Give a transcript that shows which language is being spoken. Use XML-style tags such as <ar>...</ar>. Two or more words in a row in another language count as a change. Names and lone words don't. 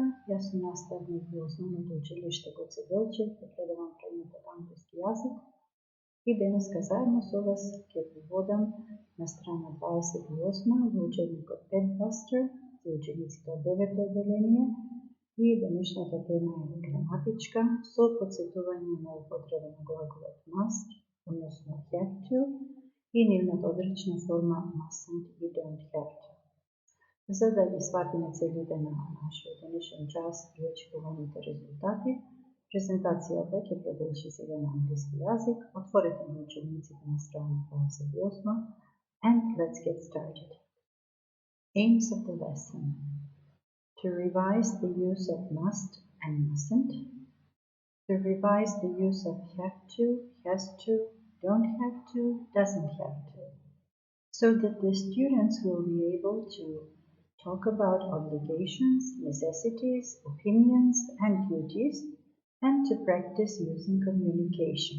<mk>Јас сум наставник во основното училиште Гоце Делчев, препредавам предметот англиски јазик и денеска заедно со вас ќе преводам на страна 28 во учебникот Headbuster за учениците од 9-то одделение и денешната тема е граматичка со подсетување на употреба на глаголот must, односно</mk> <en>have to</en> <mk>и нивната одречна форма mustn't и</mk> <en>don't have to.</en> <mk>За да ги сватиме целите на нашиот денешен час и очекуваните резултати, презентацијата ќе продолжи сега на англиски јазик. Отворете на учениците на страна 28</mk> <en>and let's get started. Aims of the lesson: to revise the use of must and mustn't, to revise the use of have to, has to, don't have to, doesn't have to, so that the students will be able to talk about obligations, necessities, opinions, and duties, and to practice using communication.</en>